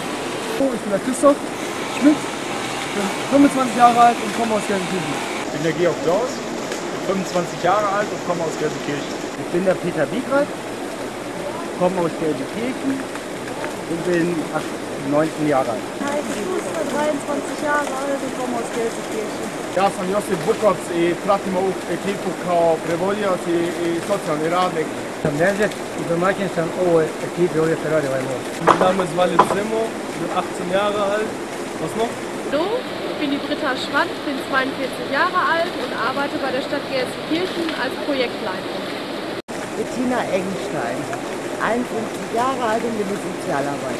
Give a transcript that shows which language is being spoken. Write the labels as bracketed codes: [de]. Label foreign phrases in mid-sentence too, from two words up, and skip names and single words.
[de] Ich bin der Christoph Schmidt, bin 25 Jahre alt und komme aus Gelsenkirchen. Ich bin der Georg Klaus, bin 25 Jahre alt und komme aus Gelsenkirchen. Ich bin der Peter Wiegrat, komme aus Gelsenkirchen und bin 19 Jahre alt. Heike Schuster, 23 Jahre alt und komme aus Gelsenkirchen. [hr] Ja sam Josip Bukovac i pratimo ovu ekipu kao prevodioc i socijalni radnik. Sam Nežet i domaćin sam ovoj ekipi, ovdje se radi ovaj most. [de] Mein Name ist Walid Zimmo, bin 18 Jahre alt. Was noch? Hallo, ich bin die Britta Schwand, bin 42 Jahre alt und arbeite bei der Stadt Gelsenkirchen als Projektleiterin. Bettina Engenstein, 51 Jahre alt und bin Sozialarbeiter.